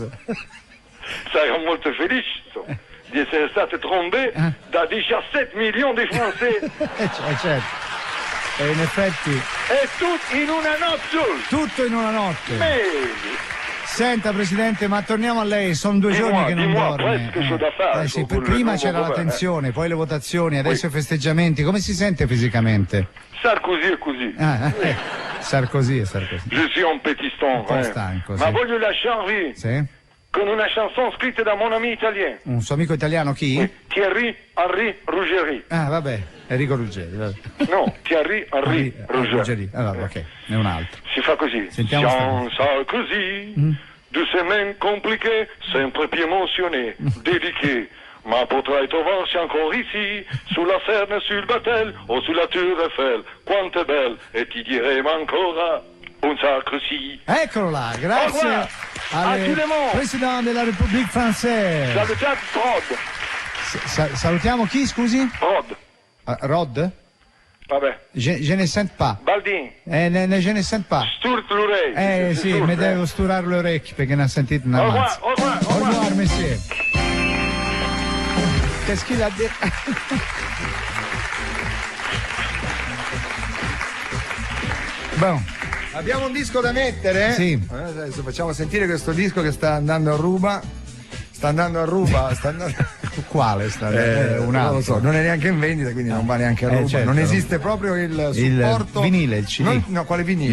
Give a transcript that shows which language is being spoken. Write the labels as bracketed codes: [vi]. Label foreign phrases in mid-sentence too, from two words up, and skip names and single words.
[it] Sarò molto felice di [fr] essere stato trombé [it] da 17 milioni di francesi. Certo. E in effetti E tutto in una notte sola. tutto in una notte. Bene. Senta Presidente, ma torniamo a lei, sono 2 giorni che non [fr] dis-moi, [it] dorme. presque c'ho da fare, Sì, con prima il nuovo c'era la governo, tensione, poi le votazioni, adesso i festeggiamenti. Come si sente fisicamente? Sarkozy è così. Sarkozy è Sarkozy. [fr] Je suis un petit stanco. [it] Un po' stanco, Ma sì. voglio lasciarvi Sì? con una chanson scritta da [fr] mon ami italien. [it] Un suo amico italiano chi? Thierry Henry Ruggeri. Ah, vabbè, Enrico Ruggeri. Vabbè. No, Thierry Henry Ruggeri. Allora, ok, è un altro. Si fa così. Sentiamo [fr] Jean Sarkozy, de semaine compliquée, [it] sempre più emotionné, dediqué. Ma potrai trovarsi ancora ici, sulla Serne, sul Batel o sulla Tour Eiffel. Quanto è belle, e ti diremo ancora un Sarkozy. Eccolo là, grazie [fr] Au revoir. À tout le monde. [it] Presidente della [fr] République française. [it] Salutate Rod. Salutiamo chi, scusi? Rod. Rod? Vabbè. [fr] Je ne sens pas. Baldin. Je ne sens pas. Sturt l'oreille. [it] Sì, mi devo sturare le orecchie perché ne ha sentito una [fr] Au revoir, [it] mazza. [fr] au revoir, au Au revoir. revoir, monsieur. Qu'est-ce qu'il a dit? Bon. [it] Abbiamo un disco da mettere? Sì. Adesso facciamo sentire questo disco che sta andando a ruba. Sta andando a ruba. Quale sta? Un Non altro. lo so, non è neanche in vendita, quindi non va neanche a ruba. Certo. Non esiste proprio il supporto. vinile, il CD. No, quale vinile?